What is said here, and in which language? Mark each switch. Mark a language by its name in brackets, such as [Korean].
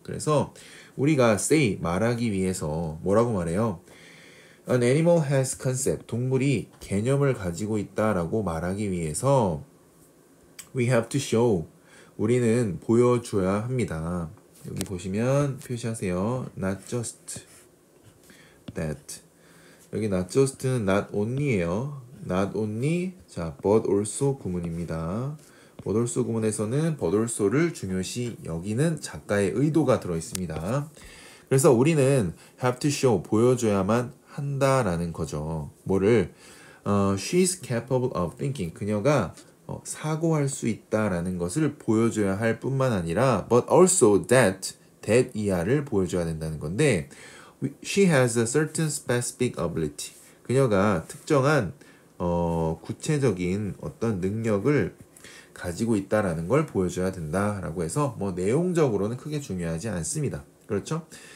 [Korean] 그래서 우리가 say 말하기 위해서 뭐라고 말해요? [English] An animal has concept. [Korean] 동물이 개념을 가지고 있다라고 말하기 위해서 [English] we have to show. [Korean] 우리는 보여줘야 합니다. 여기 보시면 표시하세요. [English] Not just that. [Korean] 여기 not just는 not only예요. Not only 자 but also 구문입니다. but also 구문에서는 but also를 중요시 여기는 작가의 의도가 들어 있습니다. 그래서 우리는 [English] have to show [Korean] 보여줘야만 한다라는 거죠. 뭐를 [English] she's capable of thinking [Korean] 그녀가 사고할 수 있다라는 것을 보여줘야 할 뿐만 아니라 but also that 이하를 보여줘야 된다는 건데 [English] she has a certain specific ability [Korean] 그녀가 특정한 구체적인 어떤 능력을 가지고 있다라는 걸 보여줘야 된다라고 해서 뭐 내용적으로는 크게 중요하지 않습니다. 그렇죠?